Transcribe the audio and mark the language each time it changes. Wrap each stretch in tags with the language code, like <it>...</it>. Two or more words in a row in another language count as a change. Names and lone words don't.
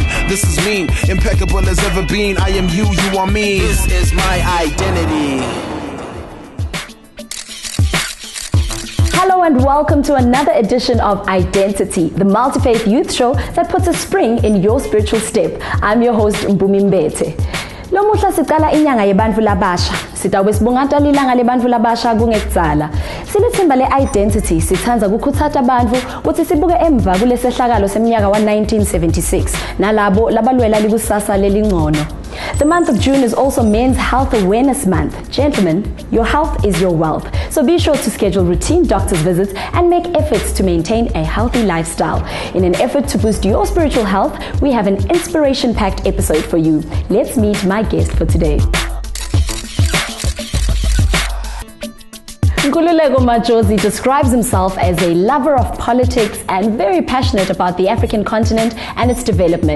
<en>This is me, impeccable as ever been. I am you, you are me. This is my identity. Hello and welcome to another edition of Identity, the multi-faith youth show that puts a spring in your spiritual step. I'm your host, Mpumi Mbethe.</en> <ss>Lo muhla siqala inyanga yebantfu labasha. Sitawube sibungatwa lilanga lebantfu labasha kungekudzala. Silithimba le-Identity sithandza kukhuthaza bantfu ukuthi sibuke emva kulesehlakalo seminyaka wa 1976 nalabo labalwela likusasa lelingcono.</ss> <en>The month of June is also Men's Health Awareness Month. Gentlemen, your health is your wealth. So be sure to schedule routine doctor's visits and make efforts to maintain a healthy lifestyle. In an effort to boost your spiritual health, we have an inspiration-packed episode for you. Let's meet my guest for today. Nkululeko Majozi describes himself as a lover of politics and very passionate about the African continent and its development.</en>